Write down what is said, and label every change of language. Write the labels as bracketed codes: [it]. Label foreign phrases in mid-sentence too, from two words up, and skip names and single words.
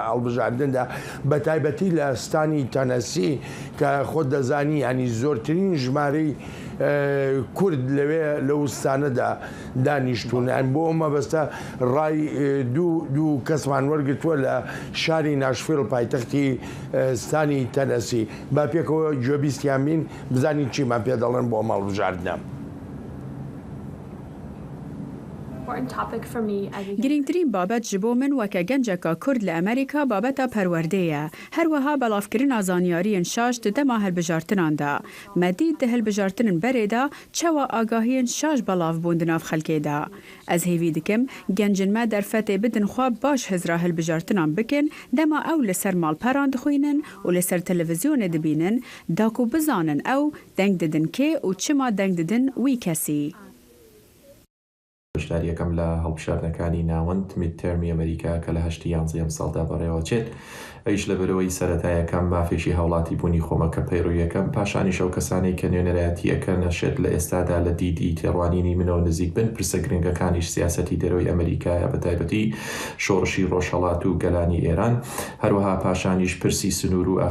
[ckb] هەڵبژاردندا بە تایبەتی لە ستانی تەنەسی کە خۆت دەزانی ینی زۆرترین ژمارەی کورد لەوێ لە وستانەدا دانیشتونیان بۆ مەبەستە ڕای دوو کەسمان وەرگتووە لە شاری ناشفیل پایتەختی ستانی تەنەسی با پێکەوە گوێبیستیان بین بزانین چیمان پێ دەڵێن بۆ هەڵبژاردنە. گرنگترین بابەت [ku] ji bo min weke genceka Kurd li Amerîka babeta perwerdê ye. Her wiha belavkirina zaniyariyên şaş di dema hilbijartinan de. Medî di hilbijartinên berê de çawa agahiyên şaş belavbûn di nav xelkê de. Ez hêvî dikim gencên me derfetê bidin xwe baş hizra hilbijartinan bikin dema ew li ser malperan dixwînin û li ser televizyonê dibînin da ku bizanin ew deng didin kê û çima deng didin wî kesî. [ckb] بەشداریەکەم لە هەڵبژاردنەکانی ناوەند میدتەرمی ئەمریکا کە لە 8 یانزەی ئەم ساڵدا بەڕێوە چێت ئەیش لەبەرەوەی سەرەتایەکەم مافێکی هاوڵاتی بوونی خۆمەکە پەیڕوویەکەم پاشانی شەو کەسانی کە نوێنەرایەتیەکە نەشێت لە ئێستادا لە دیدی تێڕوانینی منەوە نزیک بن پرسە گرنگەکانیش سیاسەتی دەرەوەی ئەمریکایە بە تایبەتی شۆڕشی ڕۆژهەڵات و گەلانی ئێران هەروەها پاشانیش پرسی سنوور و